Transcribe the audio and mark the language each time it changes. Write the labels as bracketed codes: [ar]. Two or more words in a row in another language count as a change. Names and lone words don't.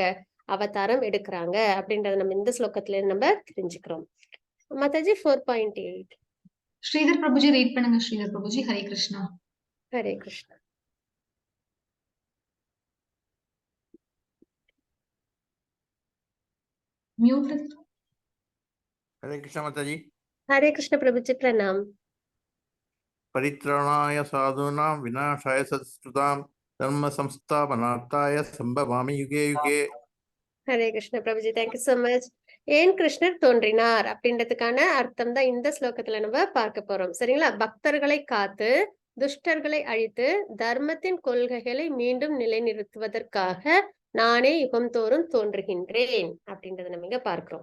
[ta] அவதாரம் எடுக்கிறாங்க அப்படின்றத நம்ம இந்த ஸ்லோகத்துல நம்ம தெரிஞ்சுக்கிறோம். மாதாஜி 4.8. ஸ்ரீதர் பிரபுஜி ரீட் பண்ணுங்க. ஸ்ரீதர் பிரபுஜி ஹரே கிருஷ்ணா. ஹரே கிருஷ்ணா. மியூட்ல. [hi] हरे कृष्ण माता जी। हरे कृष्ण प्रभु जी प्रणाम। [sa] परित्राणाय साधूनां विनाशाय सत्सुतां धर्म संस्थापनार्थाय संभवामि युगे युगे। [ta] ஹரே கிருஷ்ண பிரபுஜி, [en] thank you so much. [ta] ஏன் கிருஷ்ணர் தோன்றினார் அப்படின்றதுக்கான அர்த்தம் தான் இந்த ஸ்லோகத்துல நம்ம பார்க்க போறோம். சரிங்களா? பக்தர்களை காத்து துஷ்டர்களை அழித்து தர்மத்தின் கொள்கைகளை மீண்டும் நிலைநிறுத்துவதற்காக நானே யுகம் தோறும் தோன்றுகின்றேன் அப்படின்றத நம்ம இங்க பார்க்கிறோம்.